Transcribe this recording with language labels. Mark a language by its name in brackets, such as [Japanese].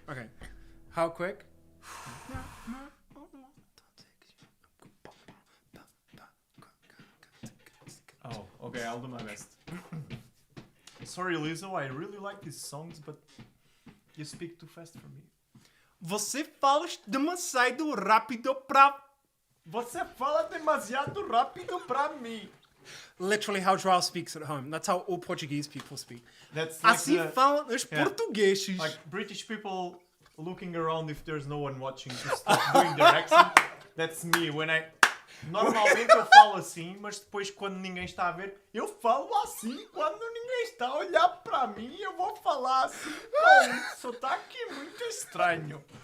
[English] Okay, how quick? Oh, okay, I'll do my best. Sorry, Lizzo, I really like these songs, but you speak too fast for me. [Portuguese] Você fala demasiado rápido pra. Você fala demasiado rápido pra mim. [English] Literally how João speaks at home. That's how all Portuguese people speak. That's like, [Portuguese] Assim falam os [English] yeah. [Portuguese] portugueses. [English] like British people looking around if there's no one watching to stop doing their accent. That's me. When I [Portuguese] normalmente eu falo assim, mas depois quando ninguém está a ver, eu falo assim. Quando ninguém está a olhar pra mim, eu vou falar assim. Com um sotaque muito estranho.